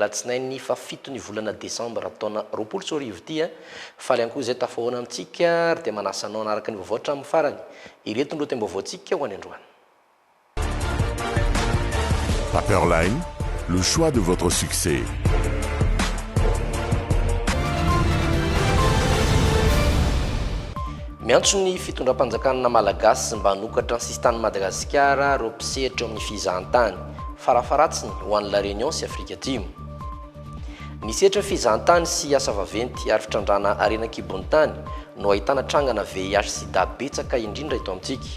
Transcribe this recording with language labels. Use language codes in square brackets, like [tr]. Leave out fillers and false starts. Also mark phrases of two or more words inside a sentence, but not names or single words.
[mg] alatsinainy fa 7 ny volana Desambra taona 2024 ity faly ihany koa izay tafahoana amintsika ary dia manasa anao anaraka ny vaovao hatramin'ny farany ireto ny lohatem-baovao antsika ho any androany. [fr] Paperline, le choix de votre succès. [mg] Miantso ny fitondram-panjakana malagasy mba hanokatra ny sistany Madagasikara ro mpisehatra amin'ny fizahantany farafaratsiny ho an'ny La Réunion sy Afrika Atsimo. Ny sehatra fizahantany sy asa vaventy ary fitrandrana arena kibontany no ahitana trangana [fr] VIH sida [mg] betsaka indrindra eto amintsika.